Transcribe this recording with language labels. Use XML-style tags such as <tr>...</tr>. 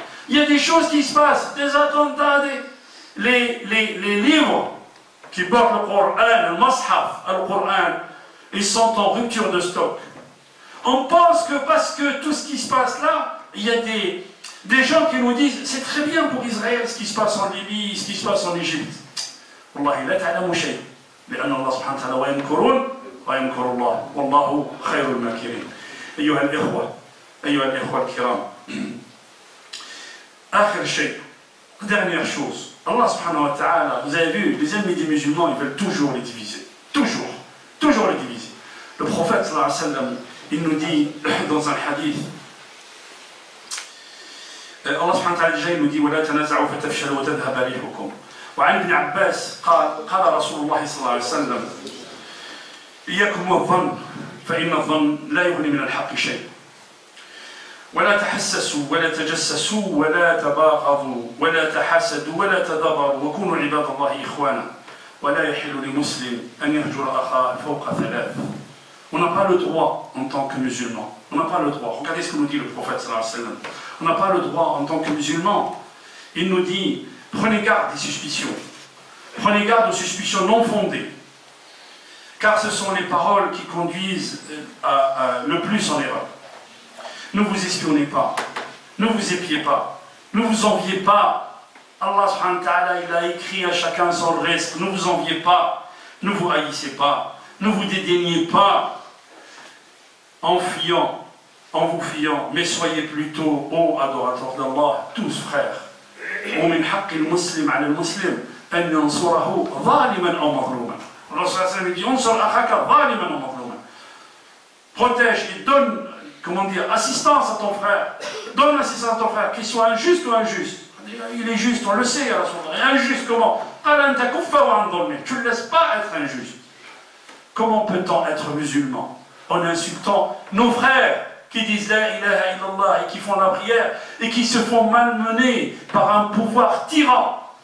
<fr>Il y a des choses qui se passent, des attentats, les livres qui portent le Coran, le Mashaf, le Coran, ils sont en rupture de stock. On pense que parce que tout ce qui se passe là, il y a des gens qui nous disent c'est très bien pour Israël ce qui se passe en Libye, ce qui se passe en Égypte.</fr> <ar>Wallahi, la ta'lamu shay. لأن الله سبحانه وتعالى ويمكرون ويمكر الله والله خير الماكرين. أيها الإخوة الكرام. آخر شيء,</ar> <fr>dernière chose. Allah subhanahu wa ta'ala, vous avez vu, les ennemis des musulmans, ils veulent toujours les diviser. Toujours les diviser. Le prophète sallallahu alayhi wa sallam, il nous dit dans un hadith, Allah subhanahu wa ta'ala déjà il nous dit</fr> <ar>ولا تنازعوا فتفشلوا وتذهب ريحكم. وعن ابن عباس قال رسول الله صلى الله عليه وسلم إياكم والظن فإن الظن لا يغني من الحق شيء. ولا تحسسوا ولا تجسسوا ولا تباغضوا ولا تحاسدوا ولا تدابروا وكونوا عباد الله إخوانا ولا يحل لمسلم أن يهجر أخاه فوق ثلاث.</ar> <fr>On n'a pas le droit en tant que musulman. On n'a pas le droit. Regardez ce que nous dit le prophète sallallahu alayhi wa sallam. On n'a pas le droit en tant que musulman. Il nous dit, prenez garde des suspicions. Prenez garde aux suspicions non fondées. Car ce sont les paroles qui conduisent le plus en erreur. Ne vous espionnez pas. Ne vous épiez pas. Ne vous enviez pas. Allah subhanahu wa ta'ala, il a écrit à chacun son risque. Ne vous enviez pas. Ne vous haïssez pas. Ne vous dédaignez pas en vous fiant, mais soyez plutôt, ô adorateurs d'Allah, tous frères.</fr> <ar>ومن حق المسلم على المسلم أن ينصره ظالما أو مظلوما.</ar> <fr>Allah sallallahu alayhi wa sallam dit</fr> <ar>انصر أخاك ظالما أو مظلوما.</ar> <fr>Protège et donne, comment dire, assistance à ton frère. Donne assistance à ton frère, qu'il soit injuste ou injuste. Il est juste, on le sait, injuste comment? Tu ne le laisses pas être injuste. Comment peut-on être musulman en insultant nos frères qui disent la ilaha illallah et qui font la prière et qui se font malmener par un pouvoir tyran?</fr>